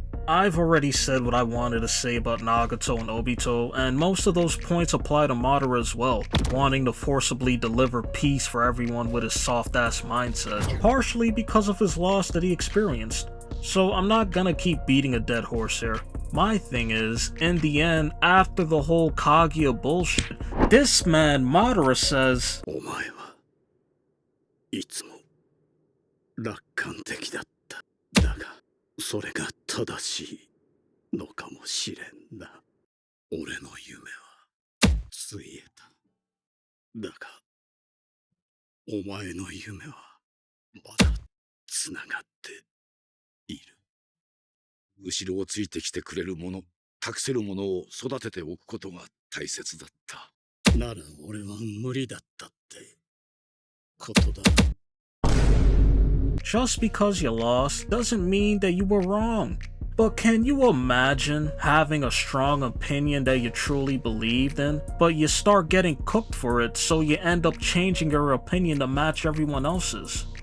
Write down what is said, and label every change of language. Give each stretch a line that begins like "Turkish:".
English: I've already said what I wanted to say about Nagato and Obito, and most of those points apply to Madara as well, wanting to forcibly deliver peace for everyone with his soft-ass mindset, partially because of his loss that he experienced. So I'm not gonna keep beating a dead horse here. My thing is, in the end, after the whole Kaguya bullshit, this man Madara says,
Japanese: お前はいつも楽観的だった。だが、それが正しいのかもしれんな。俺の夢はついえた。だが、お前の夢はまだつながっている。後ろをついてきてくれるもの、託せるものを育てておくことが大切だった。なら俺は無理だったってことだ。
English: Just because you lost doesn't mean that you were wrong. But can you imagine having a strong opinion that you truly believed in, but you start getting cooked for it, so you end up changing your opinion to match everyone else's?